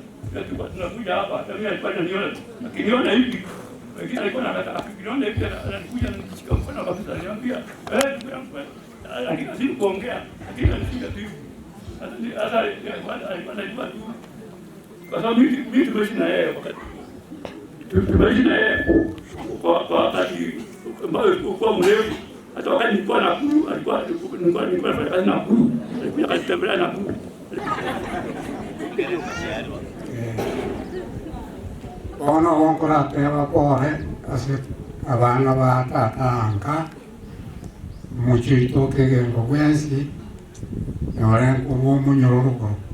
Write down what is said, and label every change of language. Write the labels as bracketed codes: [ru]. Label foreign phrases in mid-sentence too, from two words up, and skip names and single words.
[sw] Sasa tulikuwa tunakuja hapa, hata mimi alikuwa ananiona. Akiniona hivi, wengine alikuwa anataka akiniona hivi anakuja ananishika mkono kabisa ananiambia, lakini si kuongea, lakini anishika tu hivi. Sasa alikuwa anajua tu. Kwa sababu mimi tumeishi na yeye wakati. Tumeishi na yeye kwa wakati ambao ulikuwa mrefu. Hata wakati nilikuwa Nakuru, nilikuwa nafanya kazi Nakuru. Alikuja kanitembelea Nakuru. [guz] Ono wonkorateba kore ase abana ba tata anka muchito kegengo bwensi yore kubo munyoroko